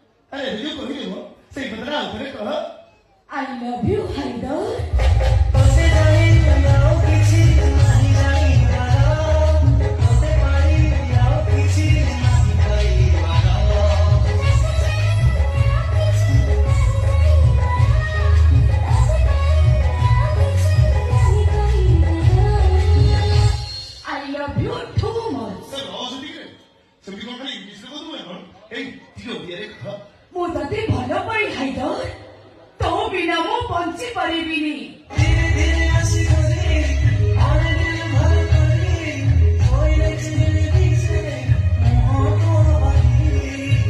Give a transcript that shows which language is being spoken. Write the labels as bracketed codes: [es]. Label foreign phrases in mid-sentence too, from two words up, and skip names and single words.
[or] ଆରେ ଭିଡ଼ିଓ କହିଦେବ ସେଇ କଥାଟା ଆଉ ଥରେ କହ। [en] I love you, Haidar. [or] ତୋତେ ଜାଣିବି ଆଉ କିଛି ନାହିଁ ଜାଣିବାର ତୋତେ ପାଇବି ଆଉ କିଛି ନାହିଁ ପାଇବାର [en] I love you too much. [or] ସେ ରହ ସେତିକିରେ ସେମିତି କଣ ଖାଲି ଇଂଲିଶରେ କହୁଥିବୁ ନା କଣ? ଏଇ ଟିକେ ଓଡ଼ିଆରେ କହ। ମୁଁ ତତେ ଭଲ ପାଇ ହାଇଦର, ତୋ ବିନା ମୁଁ ବଞ୍ଚି ପାରିବିନି। ଧୀରେ ଧୀରେ ଆସି ଘରେ ଆଣେ ଦିଲ ଭଲ କରି ଶୋଇଲେ ଚିହ୍ନିଲେ ଦିଶେ ମୁହଁ ତୋର ବାକି